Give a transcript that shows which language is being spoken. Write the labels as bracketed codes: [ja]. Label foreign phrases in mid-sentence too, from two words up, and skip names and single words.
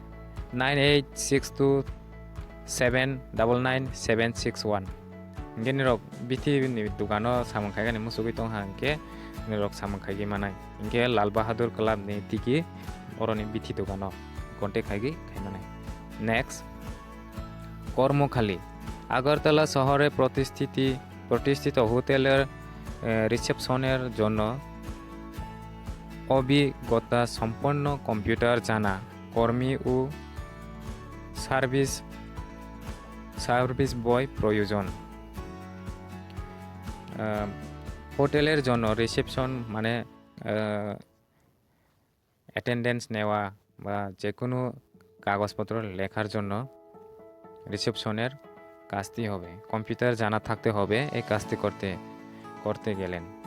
[brx] 9862799761 इंगे निरक बिथि दुकानो सामन खायगानि मुसुगै दं हांके निरक सामन खायगि मानाय इंगे लाल बाहादुर क्लाब नि तिकी बरनि बिथि दुकानो कन्टेक्ट खायगि खायमानाय नेक्स्ट [bn] কর্মখালী আগরতলা শহরে প্রতিষ্ঠিত হোটেলের রিসেপশনের জন্য অভিজ্ঞতা সম্পন্ন কম্পিউটার জানা কর্মী ও [en] service boy [bn] প্রয়োজন হোটেলের জন্য রিসেপশন মানে অ্যাটেন্ডেন্স নেওয়া বা যে কোনো কাগজপত্র লেখার জন্য রিসেপশনের কাজটি হবে কম্পিউটার জানা থাকতে হবে এই কাজটি করতে গেলেন